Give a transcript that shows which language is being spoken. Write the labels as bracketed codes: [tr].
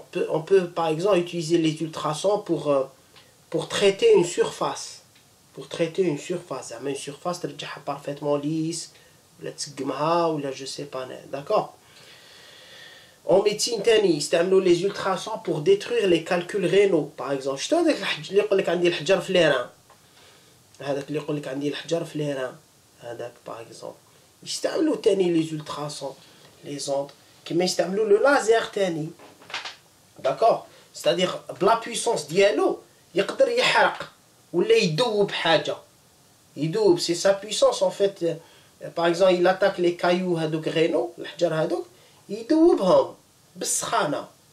[fr] On peut par exemple utiliser les ultrasons pour traiter une surface. Pour traiter une surface. Une surface parfaitement lisse, ou je sais pas, d'accord. En médecine, ils utilisent les ultrasons pour détruire les calculs rénaux. Par exemple, je te dis que [ar] يقول لك عندي الحجر في الرئة. هذاك اللي يقول لك عندي الحجر في الرئة. هذاك [fr] par exemple. Ils utilisent les ultrasons, les ondes, qui utilisent le laser. D'accord? c'est-à-dire [ar] بلا puissance ديالو يقدر يحرق ولا يدوب حاجة يدوب [fr] c'est sa puissance en fait par exemple il attaque les cailloux [ar] هذوك غينو الحجر هذوك يدوبهم بالسخانة